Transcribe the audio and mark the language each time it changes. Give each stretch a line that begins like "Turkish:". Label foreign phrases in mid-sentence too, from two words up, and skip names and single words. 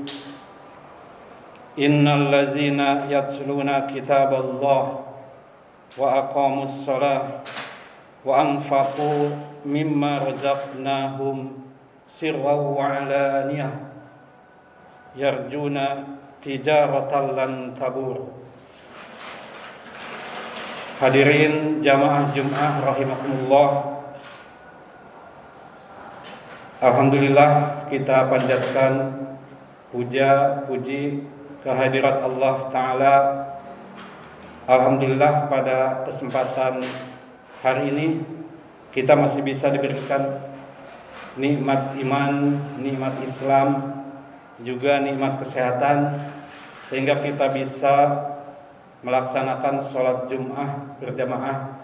Arabic: إن الذين يتلون كتاب الله وأقاموا الصلاة وأنفقوا مما رزقناهم سرا وعلانية يرجون تجارة لن تبور.
Indonesian: Hadirin jamaah Jum'ah rahimakumullah. Alhamdulillah kita panjatkan puja puji kehadirat Allah Ta'ala. Alhamdulillah pada kesempatan hari ini kita masih bisa diberikan nikmat iman, nikmat Islam, juga nikmat kesehatan, sehingga kita bisa melaksanakan sholat Jum'ah berjamaah.